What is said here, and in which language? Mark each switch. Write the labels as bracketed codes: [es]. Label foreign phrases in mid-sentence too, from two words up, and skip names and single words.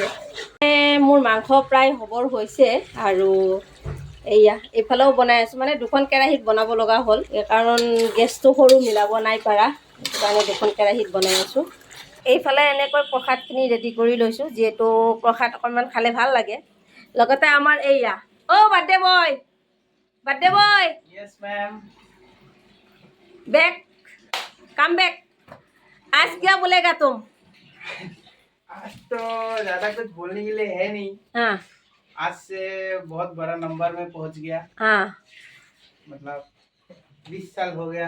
[as] মোৰ মাংস প্ৰায় হ'বৰ হৈছে আৰু এয়া এইফালেও বনাই আছোঁ, মানে দুখন কেৰাহীত বনাব লগা হ'ল, কাৰণ গেছটো সৰু মিলাব নাই পাৰা, সেইটো কাৰণে দুখন কেৰাহীত বনাই আছোঁ। এইফালে এনেকৈ প্ৰসাদখিনি ৰেডি কৰি লৈছোঁ, যিহেতু প্ৰসাদ অকণমান খালে ভাল লাগে। লগতে আমাৰ এইয়া [en] birthday boy, birthday boy, Yes ma'am. back, come back. [hi] आज क्या बोलेगा तुम? आज तो ज्यादा कुछ बोलने के लिए है नहीं। हाँ आज से बहुत बड़ा नंबर में पहुंच गया। हाँ मतलब 20 साल हो गया।